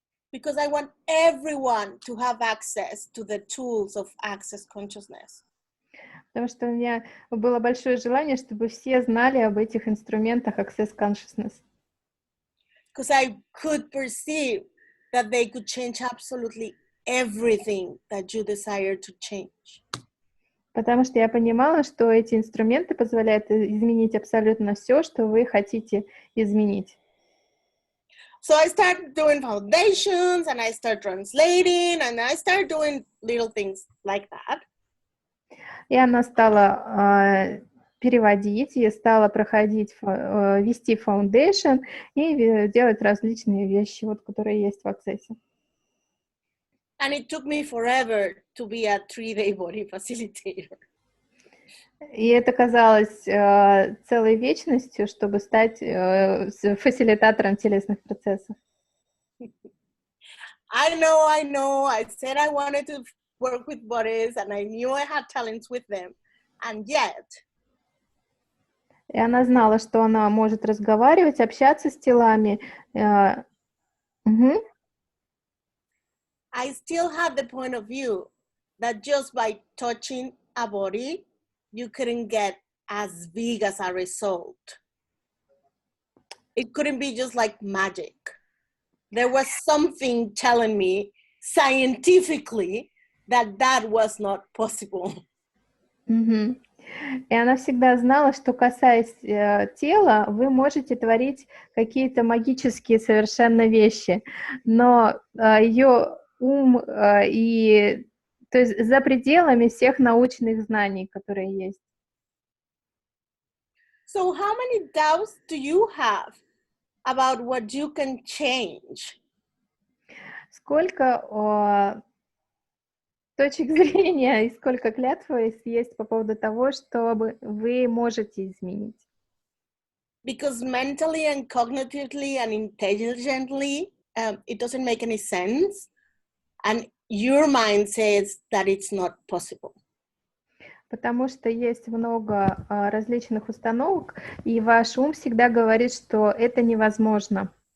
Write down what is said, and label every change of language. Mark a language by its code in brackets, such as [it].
[en] Because I want everyone to have access to the tools of access consciousness. [ru] Потому что у меня было большое желание, чтобы все знали об этих инструментах Access Consciousness. [en] Because I could perceive that they could change absolutely everything that you desire to change. [ru] Потому что я понимала, что эти инструменты позволяют изменить абсолютно все, что вы хотите изменить. [en] So I started doing foundations, and I started translating, and I started doing little things like that. [ru] И она стала переводить, и стала проходить, вести foundation и делать различные вещи, вот, которые есть в Access. [en] And it took me forever to be a 3-day body facilitator. [ru] И это казалось целой вечностью, чтобы стать фасилитатором телесных процессов. [en] I know. I said I wanted to work with bodies, and I knew I had talents with them. And yet, [ru] И она знала, что она может разговаривать, общаться с телами. [en] I still had the point of view that just by touching a body, you couldn't get as big as a result. It couldn't be just like magic. There was something telling me scientifically that that was not possible. [ru] И она всегда знала, что, касаясь тела, вы можете творить какие-то магические совершенно вещи, но ее ум и то есть за пределами всех научных знаний, которые есть. [en] So how many doubts do you have about what you can change? [ru] Сколько точек зрения и сколько клятв есть по поводу того, что вы можете изменить? [en] Because mentally and cognitively and intelligently, it doesn't make any sense. And your mind says that it's not possible. [ru] Потому что есть много различных установок, и ваш ум всегда говорит, что это невозможно.